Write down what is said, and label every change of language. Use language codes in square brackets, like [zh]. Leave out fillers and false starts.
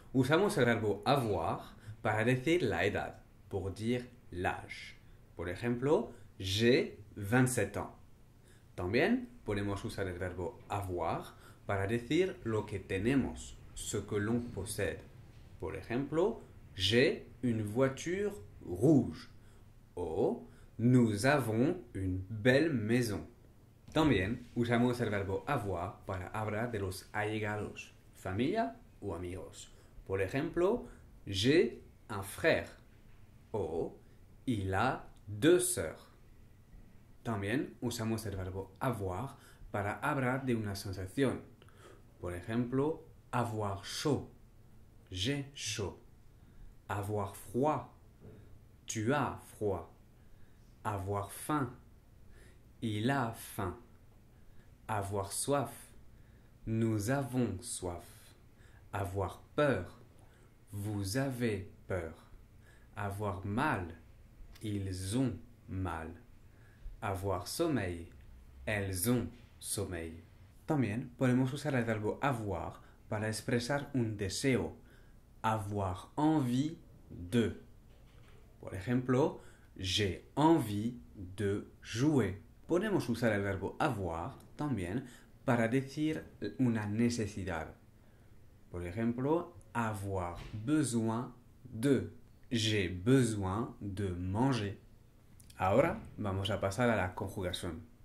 [es] Usamos el verbo avoir para decir la edad, [fr] pour dire l'âge. [es] Por ejemplo, [fr] j'ai 27 ans. [es] También podemos usar el verbo avoir para decir lo que tenemos, [fr] ce que l'on possède. [es] Por ejemplo, [fr] j'ai une voiture rouge. O nous avons une belle maison. [es] También usamos el verbo avoir para hablar de los allegados, familia o amigos. Por ejemplo, [fr] j'ai un frère o il a 2 sœurs. [es] También usamos el verbo avoir para hablar de una sensación. Por ejemplo, [fr] avoir chaud, j'ai chaud. Avoir froid, tu as froid. Avoir faim, il a faim. Avoir soif, nous avons soif. Avoir peur, vous avez peur. Avoir mal, ils ont mal. Avoir sommeil, elles ont sommeil. [es] También podemos usar el verbo avoir para expresar un deseo. [fr] Avoir envie de. [es] Por ejemplo, [fr] j'ai envie de jouer. [es] Podemos usar el verbo avoir también para decir una necesidad. Por ejemplo, [fr] avoir besoin de. J'ai besoin de manger. [es] Ahora vamos a pasar a la conjugación.